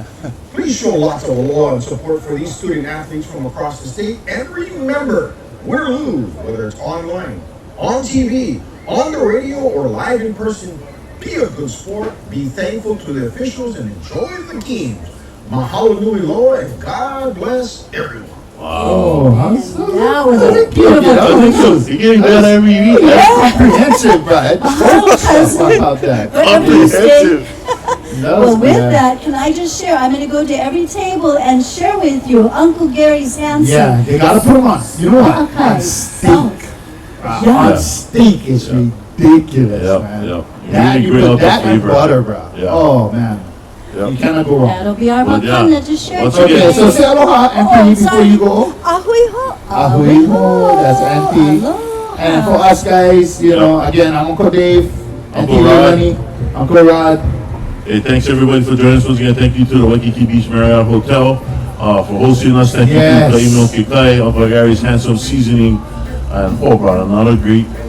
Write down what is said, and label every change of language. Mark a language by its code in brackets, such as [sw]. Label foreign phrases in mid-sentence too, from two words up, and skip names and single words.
[en] Please show lots of love and support for these student athletes from across the state, and remember, win or lose, whether it's online, on TV, on the radio, or live in person, be a good sport, be thankful to the officials, and enjoy the games. [haw] Mahalo nui loa, [en] and God bless everyone. Oh, awesome. that was a beautiful You're getting better every week. Comprehensive, right? cousin. About that. Comprehensive. That was Well, with good. that, can I just share? I'm going to go to every table and share with you Uncle Gary's handsome. Yeah, they gotta put them on. You know what? Okay. On steak. Yeah. On steak is ridiculous, Yeah, man. yeah. That, Really you bring put out the that and flavor. butter, bro. Yeah. Oh, man. Yeah. You cannot go wrong. That'll be our Well, yeah. wakanda to share. Once today. Okay, so say aloha, Auntie, before sorry. you go. [haw] Ahui ho. Ahui ho, [en] that's Auntie. Aloha. And for us guys, you know, again, I'm Uncle Dave, Auntie Uncle Rod. Leilani, Uncle Rod. Hey, thanks everybody for joining us once again. Thank you to the Waikiki Beach Marriott Hotel for hosting us. Thank Yes. you to Kaimo Kikai, Uncle Gary's Handsome Seasoning, and brought another great episode.